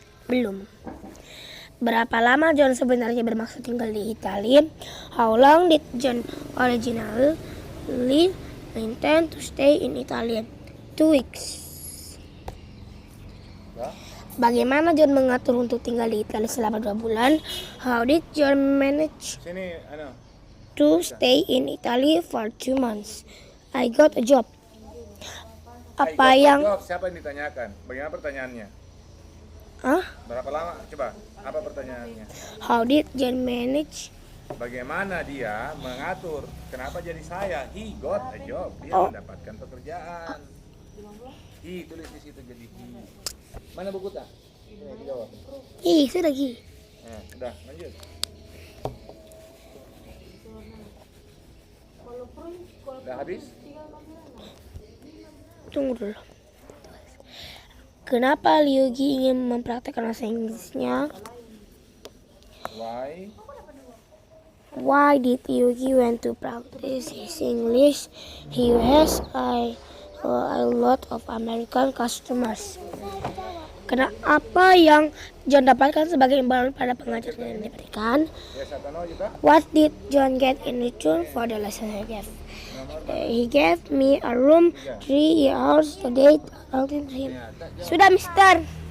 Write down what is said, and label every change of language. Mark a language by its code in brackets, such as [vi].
[id] Belum. Berapa lama John sebenarnya bermaksud tinggal di Italia? [en] How long did John originally intend to stay in Italy? 2 weeks. [id] Bagaimana John mengatur untuk tinggal di Italia selama 2 bulan? [en] How did John manage to stay in Italy for 2 months? I got a job. [id] Siapa yang ditanyakan? Bagaimana pertanyaannya? Berapa lama? Coba, apa pertanyaannya? [en] How did John manage? [id] Bagaimana dia mengatur? Kenapa jadi saya? [en] He got a job. [id] Dia mendapatkan pekerjaan. He, tulis di situ jadi he. Mana buku tak? Ini jawab. Itu lagi. Udah, lanjut. Udah habis? Tunggu dulu. Kenapa Liugi ingin mempraktekkan bahasa Inggrisnya? [en] Why did Liugi want to practice his English? He has a lot of American customers. [id] Apa yang John dapatkan sebagai imbalan pada pengajaran yang diberikan? [en] What did John get in return for the lesson he gave? He gave me a room 3 hours a day talking to him. [id] Sudah, Mister.